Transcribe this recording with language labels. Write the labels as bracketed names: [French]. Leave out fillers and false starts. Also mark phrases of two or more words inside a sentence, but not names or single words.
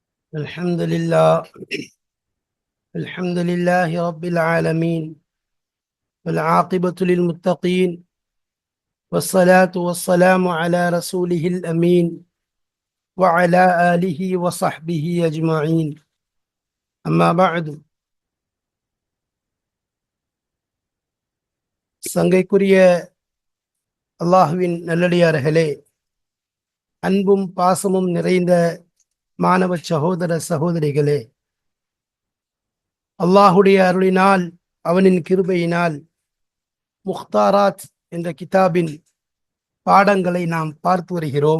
[Arabic] الحمد لله الحمد لله رب العالمين والعاقبة للمتقين والصلاة والسلام على رسوله الأمين وعلى آله وصحبه أجمعين أما بعد [Tamil] சங்கைக்குரிய அல்லாஹுவின் நல்லடியார்களே, அன்பும் பாசமும் நிறைந்த மாணவ சகோதர சகோதரிகளே, அல்லாஹுடைய அருளினால் அவனின் கிருபையினால் முக்தாராத் என்ற கிதாபின் பாடங்களை நாம் பார்த்து வருகிறோம்.